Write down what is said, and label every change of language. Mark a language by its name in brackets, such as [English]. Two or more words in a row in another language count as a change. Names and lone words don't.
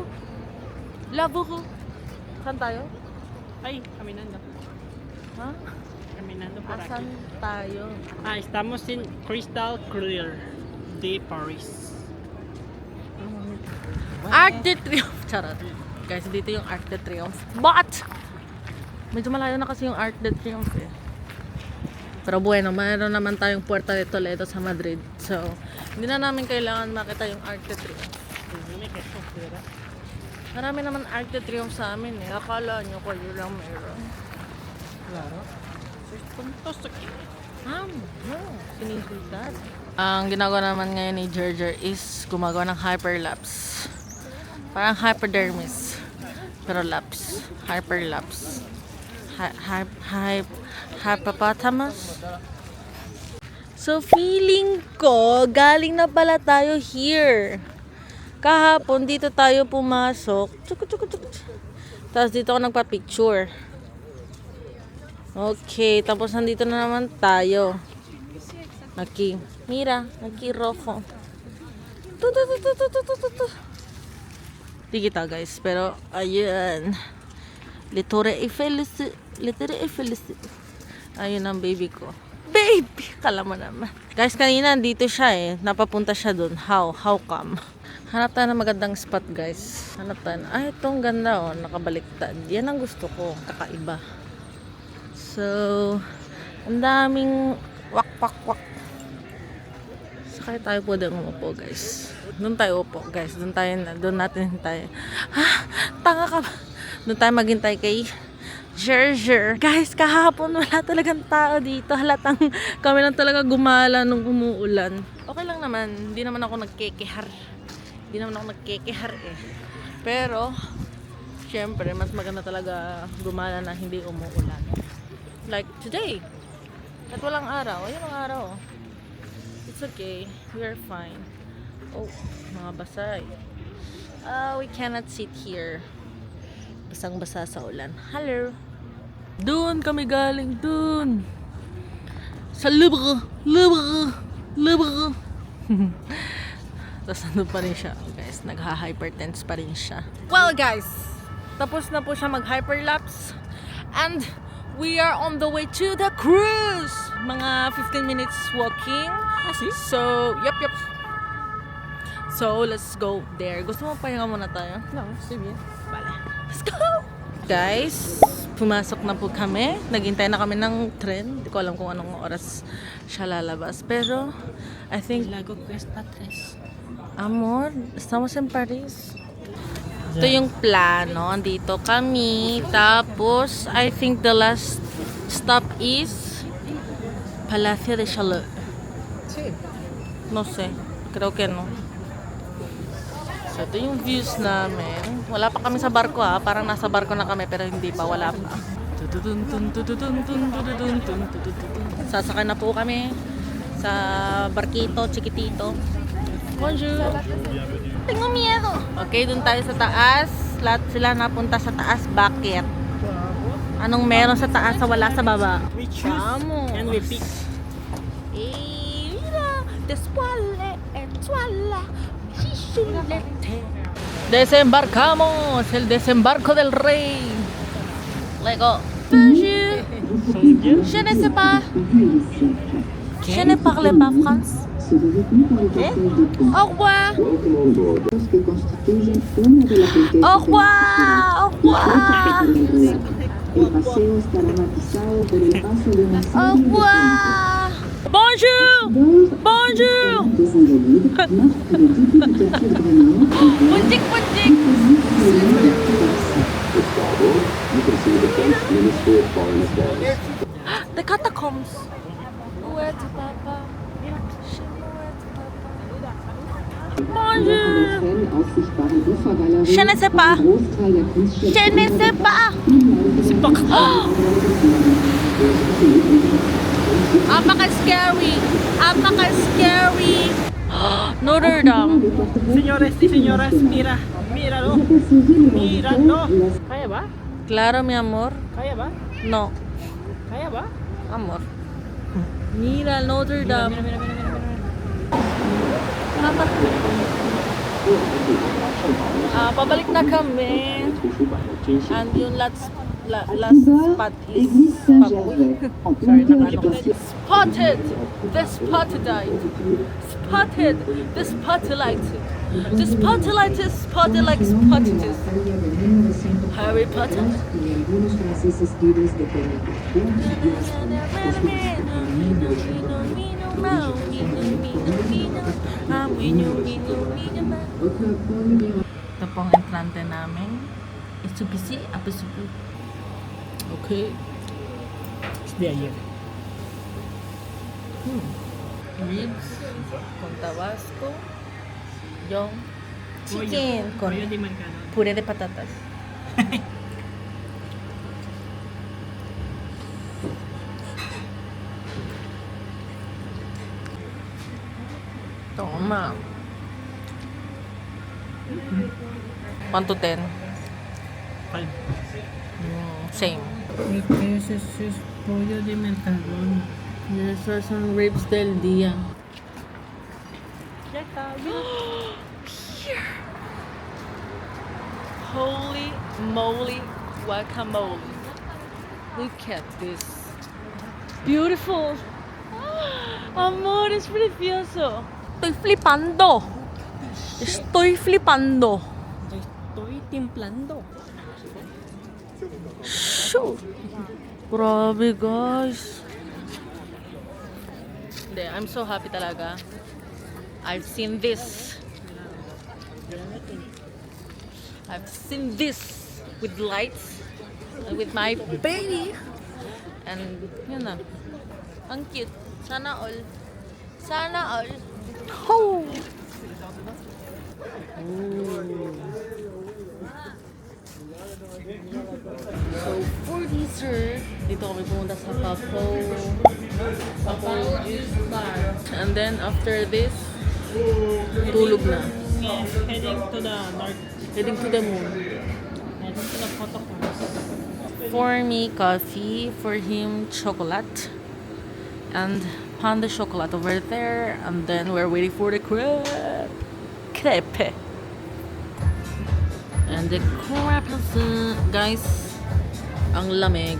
[Filipino] Louvre. Saan tayo? Ay, [Spanish] caminando. [Filipino] Ha? [Spanish] Caminando por [Filipino] Asan [Spanish] aquí. [Filipino] tayo? [Spanish] Estamos en Crystal Clear de Paris. Arc de Triomphe. [Filipino] Charot. Guys, dito yung Arc de Triomphe. But, medyo malayo na kasi yung Arc de Triomphe eh. [Spanish] Pero bueno, [Filipino] mayroon naman tayong Puerta de Toledo sa Madrid. So, hindi na namin kailangan makita yung Arc de Triomphe. Marami naman Arc de Triomphe sa amin eh. Akala nyo ko yun lang meron. [Spanish] Claro. Seis puntos aquí. No. Sinisultat. [Filipino] Ang ginagawa naman ngayon ni Gerger is gumagawa ng hyperlapse. Parang hypodermis. Pero lapse. [English] Hyperlapse. Hippopotamus. [Filipino] So, feeling ko, galing na pala tayo here. Kahapon, dito tayo pumasok. Tapos dito ako nagpa-picture. Okay, tapos nandito na naman tayo. Naki, mira, naki rojo. Di kita guys, pero ayun. Litore Eiffel. Ayun ang baby ko. Baby! Kala mo naman. Guys, kanina dito siya eh. Napapunta siya dun. [English] How come? [Filipino] Hanap tayo ng magandang spot guys. Hanap tayo. Ay, itong ganda oh. Nakabaliktad. Yan ang gusto ko. Kakaiba. So, ang daming wak. Sakay tayo pwede umupo guys. Doon tayo upo guys. Doon natin hintay. Tanga ka ba? Doon tayo maghintay kay Gerger. Guys, kahapon wala talagang tao dito. Halatang kami lang talaga gumala nung umuulan. Okay lang naman. Hindi naman ako nagkekehar eh. Pero, syempre, mas maganda talaga gumala na hindi umuulan. [English] Like today. [Filipino] At walang araw. Ayun ang araw. [English] It's okay. We are fine. Oh, [Filipino] mga basay. [English] We cannot sit here. [Filipino] Basang-basa sa ulan. Hello. Doon kami galing. Doon. Sa Louvre. Tapos nandun pa rin siya. Guys, nagha-hypertense pa rin siya. [English] Well guys, [Filipino] tapos na po siya mag-hyperlapse. And we are on the way to the cruise. [English] Mga 15 minutes walking. So, yup. So, let's go there. [Filipino] Gusto mo pahinga muna tayo? No, sige. [Spanish] Vale. [English] Let's go! [Filipino] Guys, Pumasok na po kami. Naghintay na kami ng tren. Hindi ko alam kung anong oras siya lalabas. Pero, [English] I think, [Spanish] Lago Cuesta 3. amor, estamos en Paris. [Filipino] Ito yung plano. Andito kami. Tapos, [English] I think the last stop is Palacio de Chaleur. [Spanish] Sí. No sé. Creo que no. [Filipino] So, ito yung views namin. Wala pa kami sa barko ha. Parang nasa barko na kami pero hindi pa. Wala pa. Sasakay na po kami sa barkito, [Spanish] chiquitito. Bonjour! Tengo miedo! [Filipino] Okay, dun tayo sa taas. Lahat sila napunta sa taas. Bakit? Anong meron sa taas sa wala sa baba? [English] We choose [Spanish] Vamos! [English] and we pick. [Spanish] Eh, mira, despuale, etuala, chichulete. Desembarcamos, el desembarco del rey. [French] Lego. Bonjour. Je ne sais pas. Je ne parle pas France. Au revoir. Au revoir. Au revoir. Au revoir. Bonjour. Bonjour. Punjik, punjik. [English] The catacombs. Where to Papa? Bonjour. [French] Je ne sais pas. Je ne sais pas. [Filipino] Apaka-scary. Apaka-scary. Notre Dame. [Spanish] Señores y señoras, mira. Míralo. Míralo. [Filipino] Kaya ba? [Spanish] Claro, mi amor. [Filipino] Kaya ba? [Spanish] No, [Filipino] Kaya ba? [Spanish] amor. Mira, Notre Dame. Mira. [Filipino] Pabalik na kami. [English] And yung last spot is sorry, spotted the spotlight. Spotted the spotlight. The spotlight is spotted like spotted. Harry Potter. [Filipino] Ito pong entrante namin. Itsubisi, apisupu. [English] Okay. [Spanish] De ayer. Ribs con tabasco. [Filipino] Yung chicken con [Spanish] Pollo de mercado. puré de patatas. Toma. [English] 1 to 10. Same. [Spanish] Ese es pollo de mercado. [English] Yes, are some ribs [Spanish] del día. [English] Here. Holy moly guacamole. Look at this. Beautiful. [Spanish] Amor, es precioso. Estoy flipando. Estoy flipando. Estoy templando. [Filipino] Shoo. Grabe, guys. Hindi, [English] I'm so happy talaga. I've seen this. I've seen this with lights and with my baby. [Filipino] And yun na. Ang cute. Sana all. Sana all. [English] Oh! So, for dessert, [Filipino] dito kami pumunta sa Papo Juice Bar. [English] And then, after this, [Filipino] tulog na. [English] Yes, heading to the north. Heading to the moon. Heading to the photocourse. For me, coffee. For him, chocolate. And [Spanish] pan de chocolate [English] over there. And then, we're waiting for the crepe. Crepe. And the crepe is, [Filipino] guys, ang lamig.